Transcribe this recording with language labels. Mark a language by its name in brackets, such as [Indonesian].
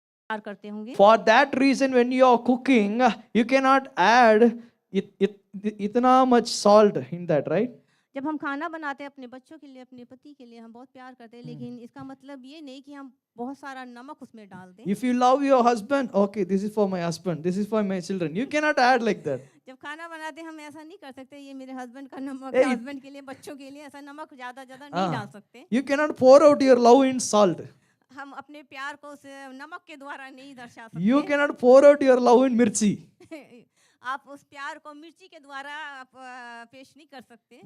[Hindi] करते होंगे। [English] For that reason, when you are cooking, you cannot add itna much salt in that, right? [Hindi] जब हम खाना बनाते हैं अपने बच्चों के लिए, अपने पति के लिए, हम बहुत प्यार करते हैं, लेकिन इसका मतलब ये नहीं कि हम बहुत सारा नमक उसमें डाल दें। [English] If you love your husband, okay, this is for my husband, this is for my children. You cannot add like that. [Hindi] जब खाना बनाते हैं हम ऐसा नहीं कर सकते, ये मेरे हस्बैंड का नमक [English] Hey, [Hindi] है, हस्बैंड के लिए, बच्चों के लिए, ऐसा नमक ज्यादा ज्यादा नहीं डाल सकते। [English] You cannot pour out your love in salt. [Hindi] हम अपने प्यार को उस नमक के द्वारा नहीं दर्शा [English] You [Hindi] सकते। [English] cannot pour out your love in mirchi. [Hindi] आप उस प्यार को मिर्ची के द्वारा आप पेश नहीं कर सकते।